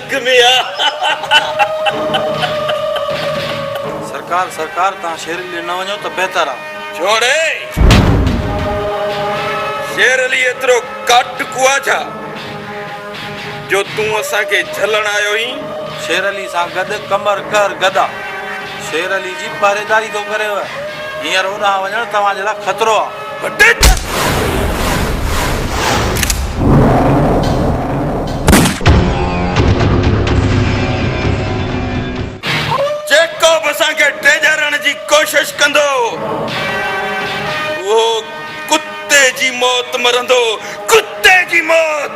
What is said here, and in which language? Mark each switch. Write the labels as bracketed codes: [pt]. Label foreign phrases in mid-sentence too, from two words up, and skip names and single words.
[sd] सरकार ता शेर ले न वणो तो बेहतर आ छोड़े शेर अली एतरो काट कुआ छा जो तू असा के झलण आयो ही शेर अली सा गद कमर कर गदा शेर अली जी पहरेदारी तो करे हींअर होॾां वञण तव्हां जे लाइ ख़तरो आहे जेको बि असांखे टेजरण जी कोशिश कंदो वो कुत्ते जी मौत मरंदो कुत्ते जी मौत